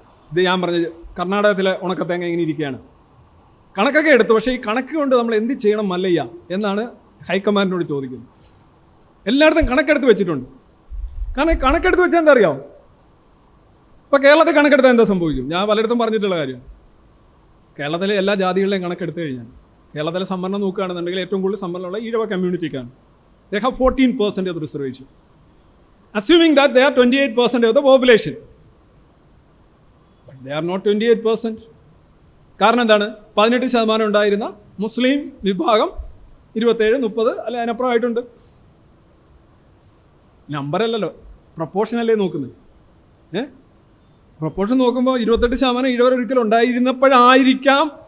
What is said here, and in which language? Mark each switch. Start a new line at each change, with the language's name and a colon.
Malayalam: ഇത് ഞാൻ പറഞ്ഞത് കർണാടകത്തിലെ ഉണക്കത്തേങ്ങ ഇങ്ങനെ ഇരിക്കുകയാണ്. കണക്കൊക്കെ എടുത്തു, പക്ഷേ ഈ കണക്ക് കൊണ്ട് നമ്മൾ എന്ത് ചെയ്യണം മല്ലയ്യ എന്നാണ് ഹൈക്കമാൻഡിനോട് ചോദിക്കുന്നത്. എല്ലായിടത്തും കണക്കെടുത്ത് വെച്ചിട്ടുണ്ട്. കാരണം കണക്കെടുത്ത് വെച്ചാൽ എന്താ അറിയാമോ? ഇപ്പോൾ കേരളത്തിൽ കണക്കെടുത്താൽ എന്താ സംഭവിക്കും? ഞാൻ പലയിടത്തും പറഞ്ഞിട്ടുള്ള കാര്യം. കേരളത്തിലെ എല്ലാ ജാതികളുടെയും കണക്കെടുത്ത് കഴിഞ്ഞാൽ കേരളത്തിലെ സംവരണം നോക്കുകയാണെന്നുണ്ടെങ്കിൽ ഏറ്റവും കൂടുതൽ സംവരണമുള്ള Ezhava കമ്മ്യൂണിറ്റിക്കാണ്.
English: They have 14% of the reservation. Assuming that they are 28% of the population. But they are not 28%.
Malayalam: കാരണം എന്താണ്? 18% ഉണ്ടായിരുന്ന മുസ്ലിം വിഭാഗം 27, 30 അല്ലെ അതിനപ്പുറമായിട്ടുണ്ട്. നമ്പറല്ലല്ലോ, പ്രൊപ്പോർഷനല്ലേ നോക്കുന്നത്. പ്രൊപ്പോർഷൻ നോക്കുമ്പോൾ 28% ഈഴവർ ഒരിക്കലും ഉണ്ടായിരുന്നപ്പോഴായിരിക്കാം.